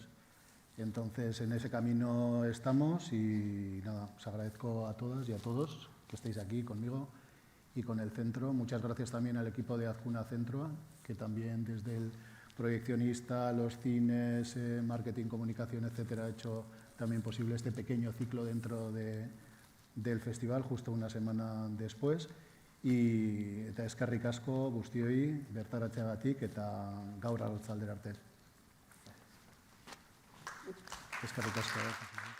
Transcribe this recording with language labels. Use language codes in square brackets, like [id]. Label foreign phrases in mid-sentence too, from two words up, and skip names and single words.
[es] Entonces, en ese camino estamos y nada, os agradezco a todas y a todos que estéis aquí conmigo y con el centro. Muchas gracias también al equipo de Azcuna Centro, que también desde el proyeccionista, los cines, marketing, comunicación, etcétera, ha hecho también posible este pequeño ciclo dentro del festival, justo una semana después. [eu] Eta eskerrik asko guztioi bertaratzeagatik eta gaur arratsaldera arte. Eskerrik asko.